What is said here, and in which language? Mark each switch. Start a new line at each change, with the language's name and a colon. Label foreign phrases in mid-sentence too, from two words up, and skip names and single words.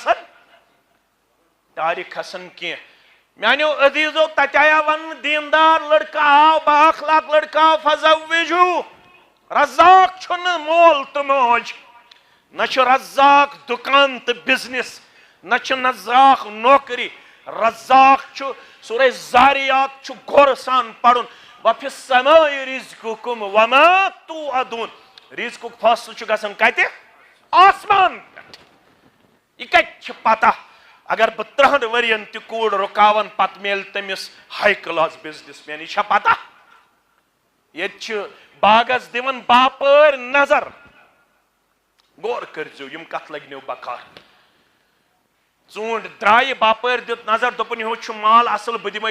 Kashmiri: کھسان کینٛہہ میانیو عزیزو تتہِ آیا وننہٕ دیندار لڑکہٕ آو با اخلاق لڑکہٕ آو فزوجوٗ رزاق چھُنہٕ مول تہٕ موج نہ چھُ رزاق دُکان تہٕ بزنس نہ چھُ رزاق نوکری رزاق چھُ سورہ زاریات چھُ غورٕ سان پرُن
Arabic: وفی السماء رزقکم وما توعدون
Kashmiri: رزقُک فٲصلہٕ چھُ گژھان کتہِ آسمان پٮ۪ٹھ یہِ کتہِ چھِ پتہ اگر بہٕ 30 ؤرین تہِ کوٗر رُکاون پتہٕ میلہِ تٔمِس
English: high class businessman
Kashmiri: یہِ چھا پتہ ییٚتہِ چھِ باغس دِوان باپٲرۍ نظر غور کٔرزیو یِم کتھ لگنو بکار ژوٗنٛٹھۍ درٛایہِ باپٲرۍ دِژ نظر دوٚپُن یِہُس چھُ مال اصل بہٕ دِمے